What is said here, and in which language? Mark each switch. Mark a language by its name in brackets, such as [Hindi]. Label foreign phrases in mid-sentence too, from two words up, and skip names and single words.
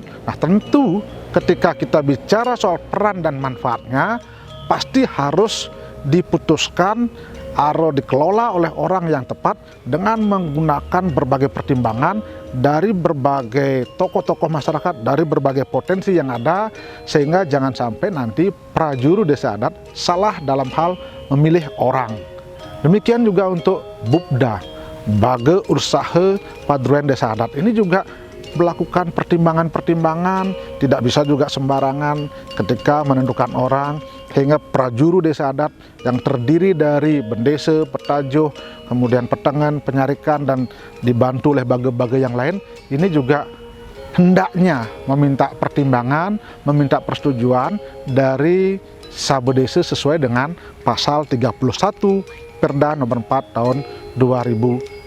[Indonesian] Nah, tentu ketika kita bicara soal peran dan manfaatnya, pasti harus diputuskan atau dikelola oleh orang yang tepat dengan menggunakan berbagai pertimbangan dari berbagai tokoh-tokoh masyarakat, dari berbagai potensi yang ada, sehingga jangan sampai nanti prajuru desa adat salah dalam hal memilih orang. Demikian juga untuk Bupda, Bage Usaha Padruan Desa Adat, ini juga melakukan pertimbangan-pertimbangan, tidak bisa juga sembarangan ketika menentukan orang, sehingga prajuru desa adat yang terdiri dari bendese, petajo, kemudian petengan, penyarikan, dan dibantu oleh bage-bage yang lain, ini juga hendaknya meminta pertimbangan, meminta persetujuan dari Sabedese sesuai dengan pasal 31 Perda nomor 4 tahun 2019.